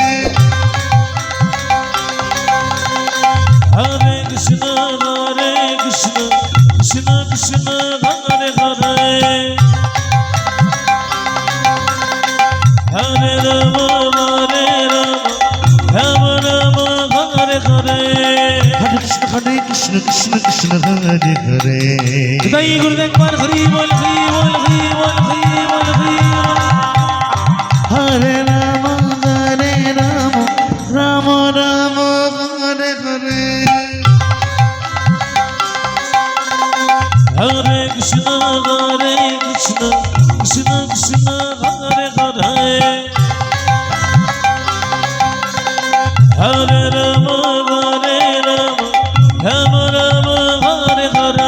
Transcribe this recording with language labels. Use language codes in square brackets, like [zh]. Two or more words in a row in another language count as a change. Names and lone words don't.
[sa] হরে কৃষ্ণ কৃষ্ণ কৃষ্ণ হরে হরে হরে রাম রাম রাম হরে হরে হরে কৃষ্ণ কৃষ্ণ কৃষ্ণ হরে হরে [bn] জয় গুরুদেব একবার হরি বল হরি বল হরি বল হরি বল হরি বল [sa] হরে রাম রাম রাম হরে হরে হরে কৃষ্ণ কৃষ্ণ কৃষ্ণ হরে হরে হরে রাম রাম রাম হরে হরে